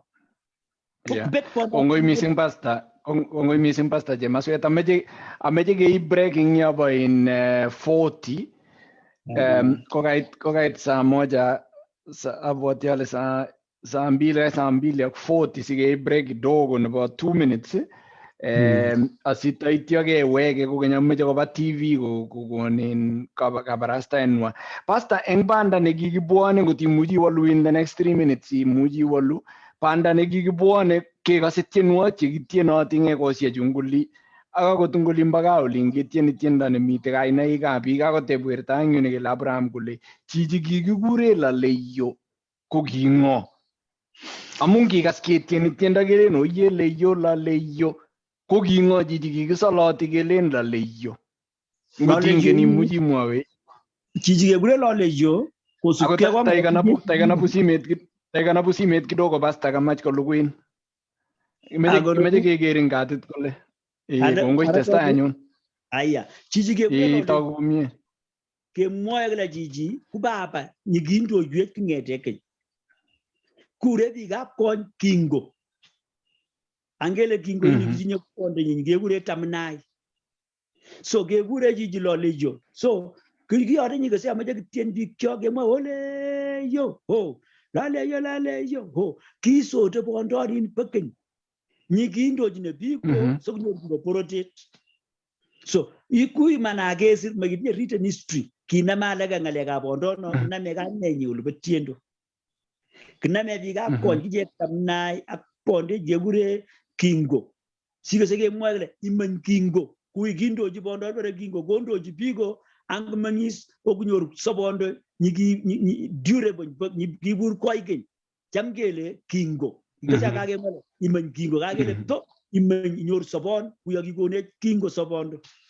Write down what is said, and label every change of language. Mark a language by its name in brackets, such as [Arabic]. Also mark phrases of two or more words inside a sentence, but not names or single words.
[English] Yeah. [Kalenjin] Bet pondo. Kongoi missing pasta Chemaswet ameche kei breaking yabo in 40 kokait [Swahili] saa moja [Kalenjin] abwati ale [Swahili] saa mbili [Kalenjin] ak 40 sikei break kidogo nebo 2 minutes asitaityo keweke kokeny ameche koba TV kokonin kabarastaenwa. Pasta eng banda nekikibwone ngot imuchi iwolu [English] in the next 3 minutes [Kalenjin] imuchi iwolu banda nekikibwone kekase tienwogik chekitienoti eng ekosiechu nguli ak akot nguli mpaka olin ketieni tiendo nemite kainaikab biik akoteb werto eng yu nekele Abraham kole chichi kikikure Laleyo ko king'o amu ngikas ketieni tiendo kelen oye Leyo Laleyo ko king'o chichi kikisoloti kelen Laleyo ngot ingen imuchi imwowe Chichi kekure Laleyo kosubkei taikanapu simet kidogo pasta kamach koluguin imeche kekerin katit kole kongoi testai anyun aya chichi kekure toku komie kemwoe kile chichi ku baba nyikindoiwech king'ete keny kure biikab kony Kingo angele Kingo ini kitinye kondenyin kekure Tamnai so kekure chichi Laleyo so kiyote nyikese ameche kitien biikcho kemwoe Oleyo ho Laleyo ho kisote bondorin pekeny nyikindojine biko so kunyoru porotet so ikui manakesir makitinye [English] written history [Kalenjin] kinama alaka ngalekab bondono kiname kanenyi olebo tiendo kiname biikab kony kiche Tamnai ak bonde kekure Kingo sikose kemwoe kele imeny Kingo kui kindoji bondo bare Kingo kondoji biko ang mangis okunyoru sobondo durable nyibur koigeny cham kele Kingo Ikasa kakemwale imeny Kingo kakele to imeny inyoru sobon kuyo kikonech Kingo sobondo.